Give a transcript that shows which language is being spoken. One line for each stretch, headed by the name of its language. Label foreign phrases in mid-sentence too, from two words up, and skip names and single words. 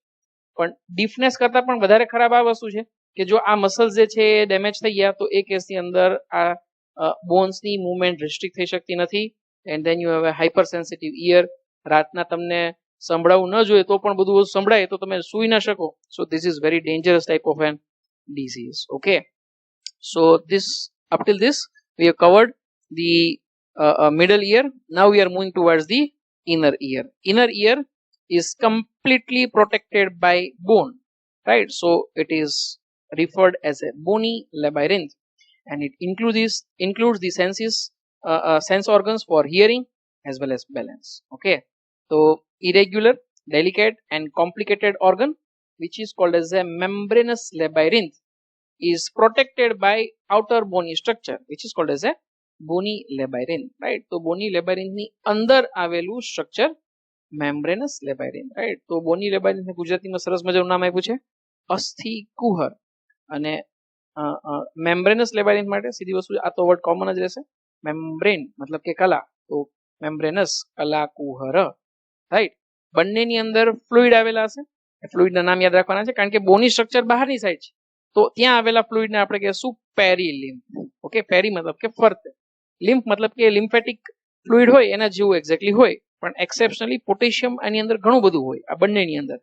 Gujarati: પણ ડીફનેસ કરતાં પણ વધારે ખરાબ આ વસ્તુ છે કે જો આ મસલ્સ જે છે એ ડેમેજ થઈ ગયા તો એ કેસની અંદર આ બોન્સની
English: movement restrict
Gujarati: થઈ શકતી નથી,
English: and then you have a hyper sensitive ear.
Gujarati: રાતના તમને સંભળાવવું ન જોઈએ તો પણ બધું વસ્તુ સંભળાય તો તમે સૂઈ ના શકો.
English: so this is very dangerous type of an disease. Okay, so this up till this we have covered the middle ear. Now we are moving towards the inner ear. Inner ear is completely protected by bone, right? So it is referred as a bony labyrinth, and it includes the sense organs for hearing as well as balance. Okay, so irregular, delicate and complicated organ which is called as a membranous labyrinth is protected by outer bony structure which is called as a bony labyrinth, right?
Gujarati: તો
English: bony labyrinth
Gujarati: ની અંદર આવેલું સ્ટ્રક્ચર
English: membranous labyrinth,
Gujarati: right? તો
English: bony labyrinth
Gujarati: ને ગુજરાતીમાં સરસ મજાનું નામ આપ્યું છે અસ્થિ કુહર. અને
English: membranous labyrinth
Gujarati: માટે સીધી વસ્તુ, આ તો વર્ડ કોમન જ રહેશે, membrane મતલબ કે કલા, તો membranous કલા કુહર, રાઈટ. બંનેની અંદર ફ્લુઇડ આવેલા હશે, ફ્લુઇડના નામ યાદ રાખવાના છે કારણ કે
English: bony structure
Gujarati: બહારની સાઈડ છે, તો ત્યાં આવેલા ફ્લુઇડને આપણે કહીશું પેરીલિમ્ફ. ઓકે, પેરી મતલબ કે ફરતે, લિમ્ફ મતલબ કે
English: lymphatic fluid
Gujarati: હોય એના જેવું એક્ઝેક્ટલી હોય, પણ
English: exceptionally potassium
Gujarati: આની અંદર ઘણું બધું હોય આ બંનેની અંદર.